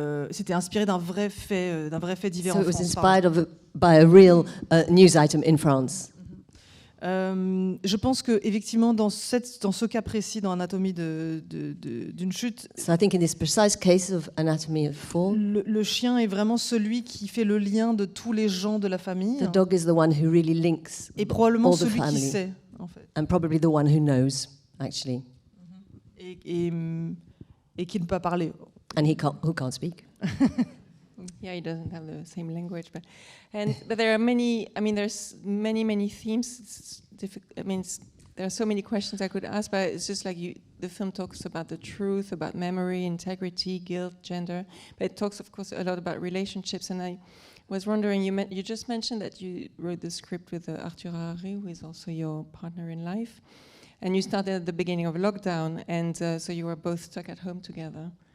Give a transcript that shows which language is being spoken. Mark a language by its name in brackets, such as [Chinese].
[French] C'était inspiré d'un vrai fait divers. [English] So it was inspired by a real news item in France. [French] Je pense que effectivement dans ce cas précis, dans Anatomie d'une chute. [English] So I think in this precise case of Anatomy of Fall, [French] le chien est vraiment celui qui fait le lien de tous les gens de la famille. [English] The dog is the one who really links [French] et probablement [English] all the [French] celui [English] family. [French] qui sait, en fait. [English] And probably the one who knows, actually. [French] Et qui ne peut pas parler. [English] And who can't speak. Yeah, he doesn't have the same language, but there are many. I mean, there's many themes. It's difficult. I mean, there are so many questions I could ask, but it's just like the film talks about the truth, about memory, integrity, guilt, gender. But it talks, of course, a lot about relationships. And I was wondering, you just mentioned that you wrote the script with Arthur Harari, who is also your partner in life, and you started at the beginning of lockdown, and so you were both stuck at home together.